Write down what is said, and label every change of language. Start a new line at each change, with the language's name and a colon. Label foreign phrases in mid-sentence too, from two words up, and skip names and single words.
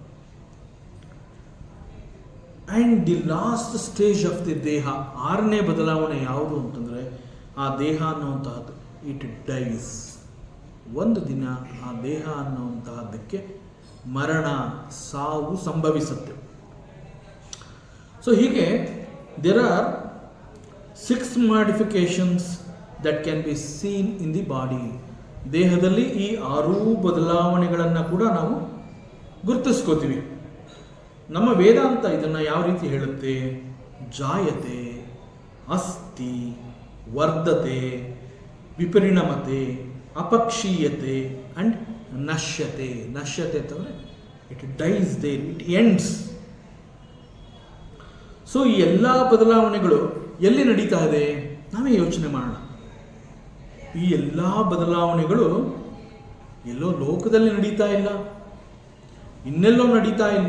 English: and the last stage of the
Kannada: ದೇಹ, 6ನೇ ಬದಲಾವಣೆ ಯಾವುದು ಅಂತಂದರೆ ಆ ದೇಹ ಅನ್ನುವಂತಹದ್ದು
English: it dies.
Kannada: ಒಂದು ದಿನ ಆ ದೇಹ ಅನ್ನುವಂತಹದ್ದಕ್ಕೆ ಮರಣ, ಸಾವು ಸಂಭವಿಸುತ್ತೆ.
English: ಸೊ ಹೀಗೆ there are 6 modifications that can be seen in the body.
Kannada: ದೇಹದಲ್ಲಿ ಈ 6 ಬದಲಾವಣೆಗಳನ್ನು ಕೂಡ ನಾವು ಗುರುತಿಸ್ಕೋತೀವಿ. ನಮ್ಮ ವೇದಾಂತ ಇದನ್ನು ಯಾವ ರೀತಿ ಹೇಳುತ್ತೆ?
Sanskrit: ಜಾಯತೆ, ಅಸ್ತಿ, ವರ್ಧತೆ, ವಿಪರಿಣಮತೆ, ಅಪಕ್ಷೀಯತೆ ಅಂಡ್ ನಶ್ಯತೆ.
English: ನಶ್ಯತೆ ಅಂತಂದರೆ it dies there, it ends.
Kannada: ಸೊ ಈ ಎಲ್ಲ ಬದಲಾವಣೆಗಳು ಎಲ್ಲಿ ನಡೀತಾ ಇದೆ? ನಾವೇ ಯೋಚನೆ ಮಾಡೋಣ. ಈ ಎಲ್ಲ ಬದಲಾವಣೆಗಳು ಎಲ್ಲೋ ಲೋಕದಲ್ಲಿ ನಡೀತಾ ಇಲ್ಲ, ಇನ್ನೆಲ್ಲೋ ನಡೀತಾ ಇಲ್ಲ.